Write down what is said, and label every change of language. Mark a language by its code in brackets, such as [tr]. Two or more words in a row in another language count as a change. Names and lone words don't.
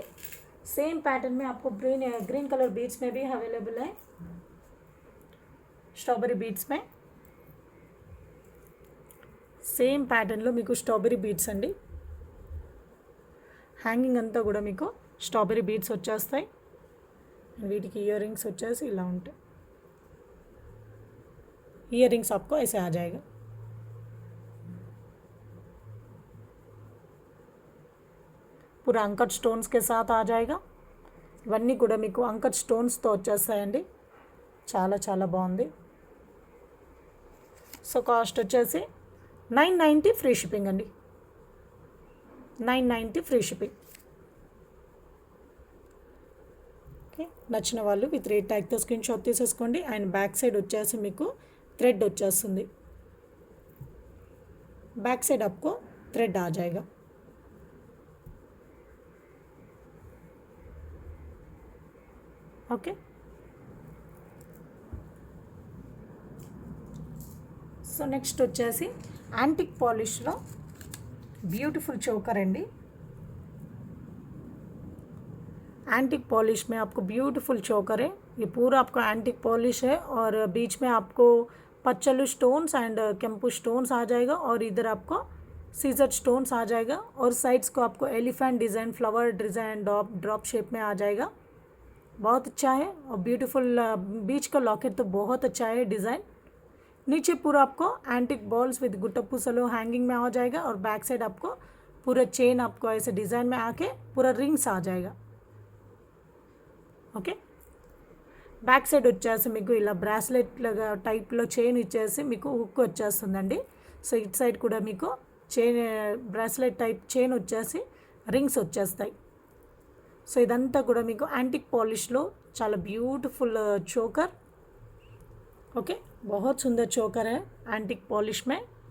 [en] same pattern [hi] में आपको [en] green color beads [hi] में भी अवेलेबल है. स्ट्रॉबेरी बीड्स में [te] సేమ్ ప్యాటర్న్లో మీకు [en] strawberry beads [te] అండి. హ్యాంగింగ్ అంతా కూడా మీకు [en] strawberry beads [te] వచ్చేస్తాయి. వీటికి [en] ear rings [te] వచ్చేసి ఇలా ఉంటాయి. [en] ear rings [hi] आपको ऐसे आ जाएगा. पूरा अंकट स्टोन्स के साथ आ जाएगा. [te] ఇవన్నీ కూడా మీకు అంకట్ స్టోన్స్తో వచ్చేస్తాయండి. చాలా చాలా బాగుంది. సో కాస్ట్ వచ్చేసి 990 [en] free shipping [te] అండి. [en] 990 free shipping. Okay. [te] నచ్చిన వాళ్ళు [en] with rate [te] ట్యాగ్తో [en] screen shot [te] తీసేసుకోండి. [en] and back side [te] వచ్చేసి మీకు థ్రెడ్ వచ్చేస్తుంది. [en] back side [hi] आपको थ्रेड आ जाएगा. ओके. [en] so next [te] వచ్చేసి యాంటిక్ పాలిష్లో [en] beautiful choker [te] अंडी. [en] antique polish [hi] में आपको [en] beautiful choker [hi] है. ये पूरा आपका [en] antique polish [hi] है और बीच में आपको पच्चलू [en] stones and [hi] केम्पू स्टोन्स आ जाएगा और इधर आपको सीजर स्टोन्स आ जाएगा और साइड्स को आपको [en] elephant design flower design drop shape [hi] में आ जाएगा. बहुत अच्छा है और ब्यूटीफुल बीच का लॉकेट तो बहुत अच्छा है डिज़ाइन. नीचे पूरा आपको [en] antique balls with [hi] गुट्टप्पू सलो हैंगिंग में आ जाएगा और [en] back side [hi] आपको पूरा चेन आपको ऐसे डिज़ाइन में आके पूरा रिंग्स आ जाएगा. [te] ఓకే. [en] back side [te] వచ్చేసి మీకు ఇలా బ్రాస్లెట్ లాగా టైప్లో చైన్ ఇచ్చేసి మీకు హుక్ వచ్చేస్తుందండి. సో ఇట్ సైడ్ కూడా మీకు [en] chain bracelet type chain [te] వచ్చేసి రింగ్స్ వచ్చేస్తాయి. సో ఇదంతా కూడా మీకు యాంటిక్ పాలిష్లో చాలా [en] beautiful choker. [hi] ओके. बहुत सुंदर चोकर है [en] antique polish [hi] में.